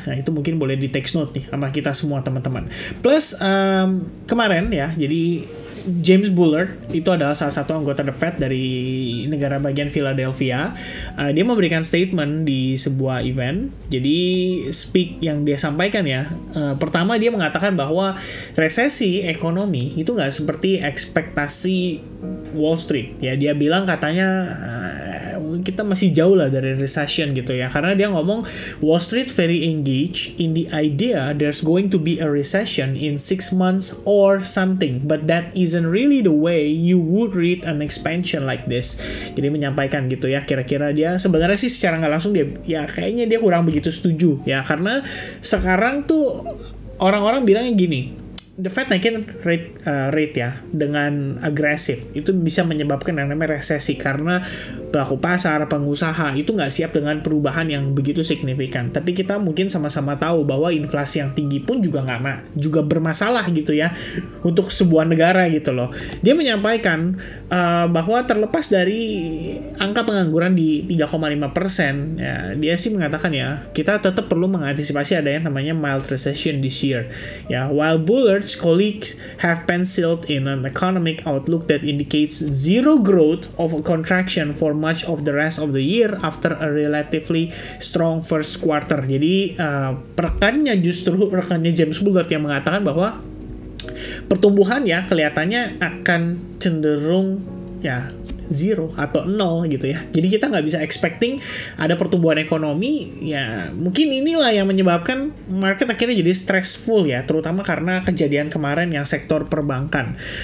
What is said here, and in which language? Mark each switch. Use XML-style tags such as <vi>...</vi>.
<id>Nah itu mungkin boleh di take note nih sama kita semua teman-teman. Plus kemarin ya, jadi James Bullard itu adalah salah satu anggota The Fed dari negara bagian Philadelphia. Dia memberikan statement di sebuah event. Jadi speak yang dia sampaikan ya, pertama dia mengatakan bahwa resesi ekonomi itu nggak seperti ekspektasi Wall Street. Ya dia bilang katanya kita masih jauh lah dari recession gitu ya, karena dia ngomong</id> <en>Wall Street very engaged in the idea there's going to be a recession in 6 months or something, but that isn't really the way you would read an expansion like this.</en> <id>Jadi menyampaikan gitu ya, kira-kira dia sebenarnya sih secara nggak langsung dia ya kayaknya dia kurang begitu setuju ya, karena sekarang tuh orang-orang bilangnya gini, The Fed naikin rate ya dengan agresif itu bisa menyebabkan yang namanya resesi, karena pelaku pasar, pengusaha itu nggak siap dengan perubahan yang begitu signifikan. Tapi kita mungkin sama-sama tahu bahwa inflasi yang tinggi pun juga juga bermasalah gitu ya untuk sebuah negara gitu loh. Dia menyampaikan bahwa terlepas dari angka pengangguran di 3,5%, ya, dia sih mengatakan ya kita tetap perlu mengantisipasi ada yang namanya</id> <en>mild recession this year. Ya, while Bullard's colleagues have penciled in an economic outlook that indicates zero growth of a contraction for much of the rest of the year after a relatively strong first quarter.</en> <id>Jadi rekannya James Bullard yang mengatakan bahwa pertumbuhan ya kelihatannya akan cenderung ya zero atau nol gitu ya. Jadi kita nggak bisa expecting ada pertumbuhan ekonomi ya. Mungkin inilah yang menyebabkan market akhirnya jadi stressful ya, terutama karena kejadian kemarin yang sektor perbankan.</id>